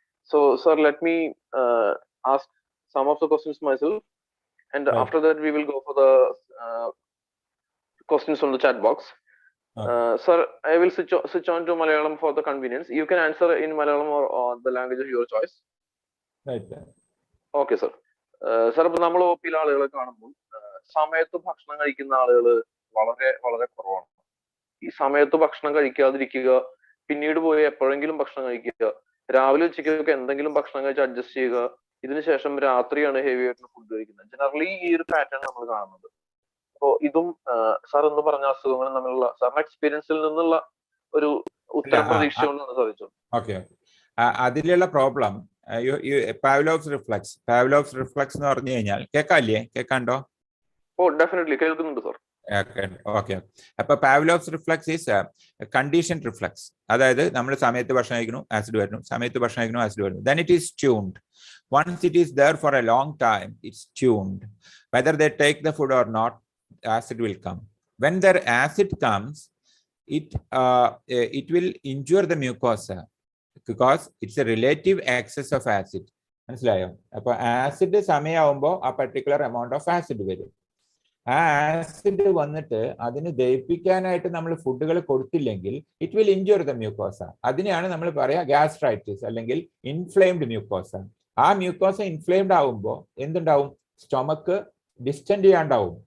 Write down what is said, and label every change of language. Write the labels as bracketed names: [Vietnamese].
[English] So, sir, let me ask some of the questions myself, and right. After that we will go for the questions from the chat box. Sir, I will switch on to Malayalam for the convenience. You can answer in Malayalam or the language of your choice. Right. Okay, sir. [Malayalam] Sir, ഇപ്പോൾ നമ്മൾ ഒപ്പിയിലെ ആളുകളെ കാണുമ്പോൾ സമയത്ത് ഭക്ഷണം കഴിക്കുന്ന ആളുകൾ വളരെ വളരെ കുറവാണ്. ഈ സമയത്ത് ഭക്ഷണം കഴിക്കാതിരിക്കുക, പിന്നീട് പോയി എപ്പോഴെങ്കിലും ഭക്ഷണം കഴിക്കുക, രാവിലെ ഉച്ചയ്ക്കൊക്കെ എന്തെങ്കിലും ഭക്ഷണം കഴിച്ച് അഡ്ജസ്റ്റ് ചെയ്യുക, ഇതിനുശേഷം രാത്രിയാണ് ഹെവി ആയിട്ടുള്ള ഫുഡ് കഴിക്കുന്നത്. ജനറലി ഈ ഒരു പാറ്റേൺ നമ്മൾ കാണുന്നത്. അപ്പോൾ ഇതും സാർ എന്ന് പറഞ്ഞ അസുഖങ്ങളും തമ്മിലുള്ള സാറിന്റെ എക്സ്പീരിയൻസിൽ നിന്നുള്ള ഒരു ഉത്തരം പ്രതീക്ഷിച്ചുകൊണ്ടാണ് സാധിച്ചത്. ഓക്കെ, അതിലുള്ള പ്രോബ്ലം പാവ്ലോവ്സ് റിഫ്ലക്സ് എന്ന് പറഞ്ഞു കഴിഞ്ഞാൽ കേൾക്കാണ്ടോ? ഓ, ഡെഫിനറ്റ്ലി കേൾക്കുന്നുണ്ട് സാർ. [English] Okay, അപ്പൊ Pavlov's reflex is condition reflex. [Malayalam] അതായത് നമ്മൾ സമയത്ത് ഭക്ഷണം കഴിക്കുന്നു, ആസിഡ് വരുന്നു, സമയത്ത് ഭക്ഷണം കഴിക്കുന്നു, ആസിഡ് വരുന്നു. [English] Then it is tuned. Once it is there for a long time, it's tuned. Whether they take the food or not, acid will come. When their acid comes, it will injure the mucosa because it's a relative excess of acid. [Malayalam] മനസ്സിലായോ? അപ്പൊ acid സമയമാകുമ്പോൾ ആ particular amount of acid വരും. ആ acid വന്നിട്ട് അതിന് ദഹിപ്പിക്കാനായിട്ട് നമ്മൾ ഫുഡുകൾ കൊടുത്തില്ലെങ്കിൽ [English] It will injure the mucosa. [Malayalam] അതിനെയാണ് നമ്മൾ പറയാ ഗ്യാസ്ട്രൈറ്റിസ് അല്ലെങ്കിൽ ഇൻഫ്ലെയിംഡ് മ്യൂക്കോസ. ആ മ്യൂക്കോസ ഇൻഫ്ലെയിംഡ് ആവുമ്പോൾ എന്തുണ്ടാവും? Stomach distant ചെയ്യാണ്ടാവും.